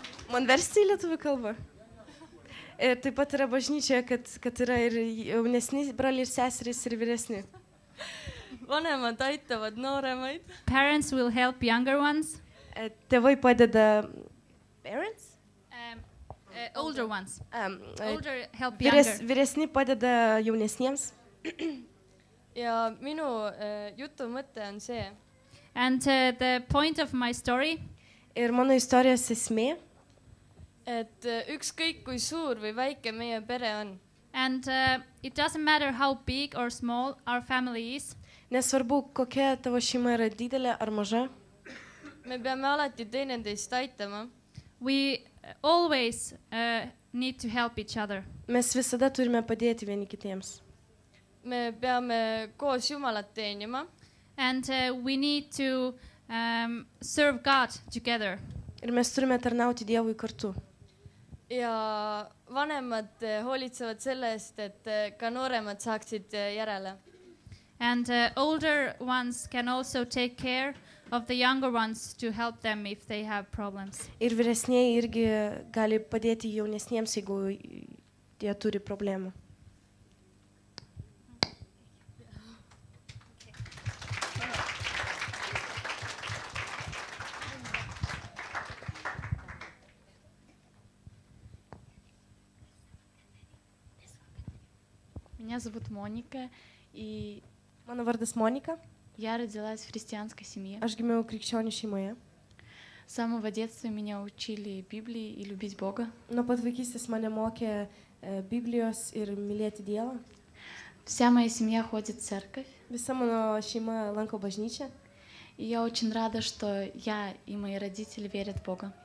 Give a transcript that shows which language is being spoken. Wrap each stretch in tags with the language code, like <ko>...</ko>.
<lt>Man versti į lietuvių kalbą. Ir taip pat yra bažnyčia, kad yra ir jaunesni broliai ir seserys ir vyresni.</lt> <et>Vanemad aitavad nooremaid.</et> <en>Parents will help younger ones.</en> <lt>Tėvai padeda... Parents?</lt> <en>Older ones. Older help younger.</en> <lt>Vyresni padeda jaunesniems.</lt> <et>Ja minu jutu mõte on see.</et> <en>And the point of my story.</en> <lt>Ir mano istorijos esmė.</lt> <et>Et ükskõik kui suur või väike meie pere on.</et> <en>And it doesn't matter how big or small our family is.</en> <lt>Nesvarbu, kokia tavo šeima yra didelė ar maža.</lt> <et>Me peame alati teineteist aitama.</et> <en>We always need to help each other.</en> <lt>Mes visada turime padėti vieni kitiems.</lt> <et>Me peame koos Jumalat teenima.</et> <en>And we need to serve God together.</en> <lt>Ir mes turime tarnauti Dievui kartu.</lt> <et>Ja vanemad hoolitsevad selle eest, et ka nooremad saaksid järele.</et> <en>And older ones can also take care of the younger ones to help them if they have problems.</en> <lt>Ir vyresnieji irgi gali padėti jaunesniems, jeigu jie turi problemų.</lt> <ru>Меня зовут Моника, и</ru> <lt>Mano vardas Monika.</lt> <ru>я родилась в христианской семье.</ru> <lt>Aš gimiau krikščionių šeimoje.</lt> <ru>С самого детства меня учили Библии и любить Бога.</ru> <lt>Nuo pat vaikystės mane mokė Biblijos ir mylėti Dievą.</lt> <ru>Вся моя семья ходит в церковь.</ru> <lt>Visa mano šeima lanko bažnyčią.</lt> <ru>И я очень рада, что я и мои родители верят в Бога.</ru>